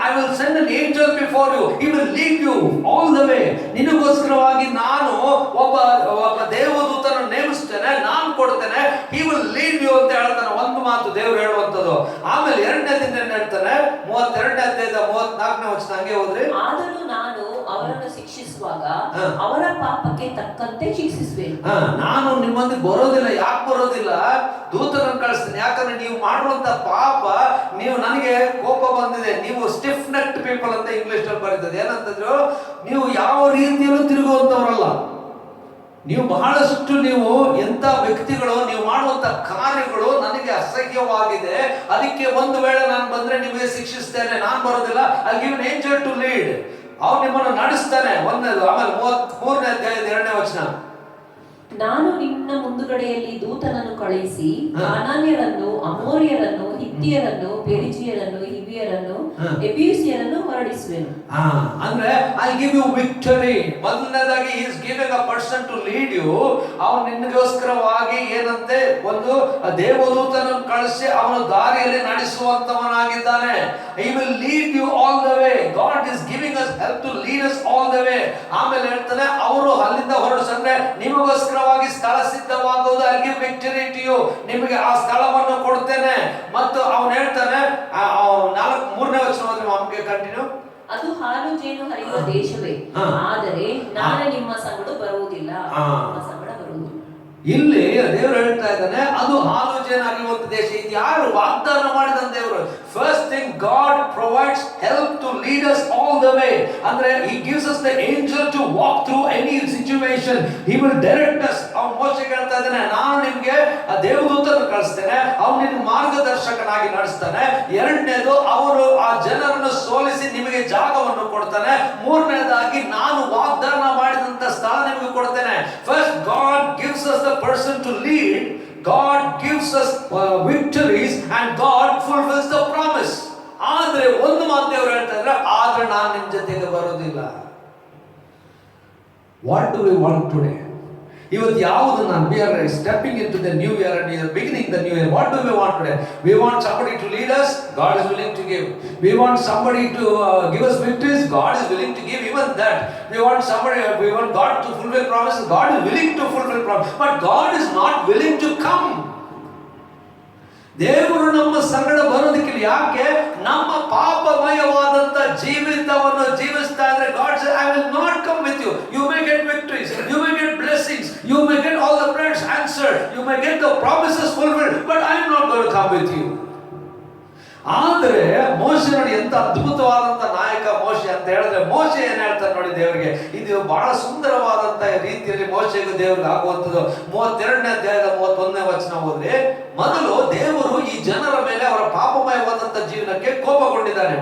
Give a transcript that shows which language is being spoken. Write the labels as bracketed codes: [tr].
[en] I will send an angel before you. He will lead you all the way. [kn] ನಿನಗೋಸ್ಕರವಾಗಿ ನಾನು ಒಬ್ಬ ದೇವದೂತನನ್ನು ನೇಮಿಸ್ತೇನೆ, ನಾನು ಕೊಡ್ತೇನೆ. [en] He will lead you [kn] ಅಂತ ಹೇಳ್ತಾನೆ. ಒಂದು ಮಾತು ದೇವರು ಹೇಳುವಂತದ್ದು. ಆಮೇಲೆ ಎರಡನೇ ದಿನ ಹೇಳ್ತಾನೆ 32ನೇ ಅಧ್ಯಾಯದ 34ನೇ ವಚನ ಹಂಗೆ ಹೋದ್ರೆ, ಆದರೂ ನಾನು ಅವರನ್ನು ಶಿಕ್ಷಿಸುವಾಗ ಅವರ ಪಾಪಕ್ಕೆ ತಕ್ಕಂತೆ ಶಿಕ್ಷಿಸುವೆನು. ನಾನು ನಿಮ್ಮೊಂದಿಗೆ ಬರೋದಿಲ್ಲ. ಯಾಕೆ ಬರೋದಿಲ್ಲ? ದೂತರನ್ನು ಕಳಿಸ್ತೀನಿ. ಯಾಕಂದ್ರೆ ನೀವು ಮಾಡುವಂತ ಪಾಪ, ನೀವು ನನಗೆ ಕೋಪ ಬಂದಿದೆ. ನೀವು [en] stiff necked people [kn] ಅಂತ ಇಂಗ್ಲಿಷ್ ಅಲ್ಲಿ ಬರೀತದೆ. ಏನಂತಂದ್ರು, ನೀವು ಯಾವ ರೀತಿಯಲ್ಲೂ ತಿರುಗುವಂತವರಲ್ಲ. ನೀವು ಬಹಳಷ್ಟು ನೀವು ಎಂತ ವ್ಯಕ್ತಿಗಳು, ನೀವು ಮಾಡುವಂತ ಕಾರ್ಯಗಳು ನನಗೆ ಅಸಹ್ಯವಾಗಿದೆ. ಅದಕ್ಕೆ ಒಂದು ವೇಳೆ ನಾನು ಬಂದ್ರೆ ನಿಮಗೆ ಶಿಕ್ಷಿಸ್ತೇನೆ. ನಾನು ಬರೋದಿಲ್ಲ. [en] I give an angel to lead. [kn] ಅವ್ನು ನಿಮ್ಮನ್ನು ನಡೆಸ್ತಾನೆ. ಒಂದನೇದು. ಆಮೇಲೆ 33ನೇ ಅಧ್ಯಾಯದ 2ನೇ ವಚನ, ನಾನು ನಿನ್ನ ಮುಂದುಗಡೆಯಲ್ಲಿ ದೂತನನ್ನು ಕಳುಹಿಸಿ ಕಾನಾನ್ಯರನ್ನು, ಅಮೋರಿಯರನ್ನು, ಹಿತ್ತಿಯರನ್ನು, ಪೆರಿಜಿಯರನ್ನು, ಹಿವಿಯರನ್ನು, ಎಬ್ಯೂಸಿಯರನ್ನು ಹೊರಡಿಸುವೆನು. [en] ಅಂದ್ರೆ I give you victory. [kn] ಮೊದಲನೇದಾಗಿ [en] he is giving a person to lead you. [kn] ಅವನು ನಿನಗೋಸ್ಕರವಾಗಿ ಏನಂತೆ ಒಂದು ದೇವದೂತನನ್ನು ಕಳಿಸಿ ಅವನ ದಾರಿಯಲ್ಲಿ ನಡೆಸುವಂತವನಾಗಿದ್ದಾನೆ. [en] He will lead you all the way. God is giving us help to lead us all the way. [kn] ಆಮೇಲೆ ಹೇಳ್ತಾನೆ, ಅವರು ಅಲ್ಲಿಂದ ಹೊರಡಿಸಂದ್ರೆ ನಿಮಗೋಸ್ಕರವಾಗಿ ಸ್ಥಳ ಸಿದ್ಧವಾಗುವುದು. [en] I give victory to you. [kn] ನಿಮಗೆ ಆ ಸ್ಥಳವನ್ನು ಕೊಡ್ತೇನೆ. ಮತ್ತು ಅವನು ಹೇಳ್ತಾನೆ 3ನೇ ವಚನ ಹೋದ್ರೆ ನಮಗೆ ಕಂಟಿನ್ಯೂ. ಅದು ಹಾಲು ಜೇನು ಹರಿಯುವ ದೇಶವೇ, ಆದರೆ ನಾನು ನಿಮ್ಮ ಸಂಗಡ ಬರುವುದಿಲ್ಲ. ನಿಮ್ಮ ಸಂಗಡ ಬರುವುದಿಲ್ಲ. ಇಲ್ಲಿ ದೇವರು ಹೇಳ್ತಾ ಇದ್ದಾನೆ, ಅದು ಹಾಲು ಜೇನು ಹರಿಯುವಂತ ದೇಶ. ಇದು ಯಾರು ವಾಗ್ದಾನ ಮಾಡಿದ ದೇವರು? [en] First thing, God provides help to lead us all the way. ಅಂದ್ರೆ he gives us the angel to walk through any situation. He will direct us. [kn] ಅವನು ಮೋಶೆಗೆ ಹೇಳ್ತಾ ಇದ್ದಾನೆ, ನಾನು ನಿಮಗೆ ಆ ದೇವದೂತನನ್ನು ಕಳಿಸ್ತೇನೆ. ಅವನು ನಿನ್ನ ಮಾರ್ಗದರ್ಶಕನಾಗಿ ನಡೆಸ್ತಾನೆ. ಎರಡನೇದು, ಅವರು ಆ ಜನರನ್ನು ಸೋಲಿಸಿ ನಿಮಗೆ ಜಾಗವನ್ನು ಕೊಡ್ತಾನೆ. ಮೂರನೇದಾಗಿ, ನಾನು ವಾಗ್ದಾನ ಮಾಡಿದಂತ ಸ್ಥಳ ನಿಮಗೆ ಕೊಡ್ತೇನೆ. [en] First God gives us the person to lead. God gives us victories and God fulfills the promise. [kn] ಆದ್ರೆ ಒಂದು ಮಾತು ದೇವರು ಹೇಳ್ತಾ ಇದ್ದಾರೆ, ಆದ್ರೆ ನಾನು ನಿಮ್ಮ ಜೊತೆಗೆ ಬರೋದಿಲ್ಲ. [en] What do we want today? [kn] ಇವತ್ತು ಯಾವುದು ನಾನು [en] we are stepping into the new year and we are beginning the new year. What do we want today? We want somebody to lead us. God is willing to give. We want somebody to give us victories. God is willing to give even that. We want God to fulfill promises. God is willing to fulfill promises. But God is not willing to come. [kn] ದೇವರು ನಮ್ಮ ಸಂಗಡ ಬರೋದಕ್ಕಿಲ್ಲ. ಯಾಕೆ? ನಮ್ಮ ಪಾಪಮಯವಾದಂತ ಜೀವಿತವನ್ನು ಜೀವಿಸ್ತಾ ಇದ್ರೆ [en] God says, I will not come with you. You may get victories, you may get blessings, you may get all the prayers answered, you may get the promises fulfilled, but I am not going to come with you. [kn] ಆದ್ರೆ ಮೋಶೆ ನೋಡಿ, ಎಂತ ಅದ್ಭುತವಾದಂತ ನಾಯಕ ಮೋಶೆ ಅಂತ ಹೇಳಿದ್ರೆ, ಮೋಶೆ ಏನ್ ಹೇಳ್ತಾರೆ ನೋಡಿ ದೇವರಿಗೆ. ಇದು ಬಹಳ ಸುಂದರವಾದಂತ ರೀತಿಯಲ್ಲಿ ಮೋಶೆಗೂ ದೇವರಿಗೆ ಆಗುವಂಥದ್ದು. 32ನೇ ಅಧ್ಯಾಯದ 31ನೇ ವಚನ ಹೋದ್ರೆ, ಮೊದಲು ದೇವರು ಈ ಜನರ ಮೇಲೆ ಅವರ ಪಾಪಮಯವಾದಂತ ಜೀವನಕ್ಕೆ ಕೋಪಗೊಂಡಿದ್ದಾನೆ.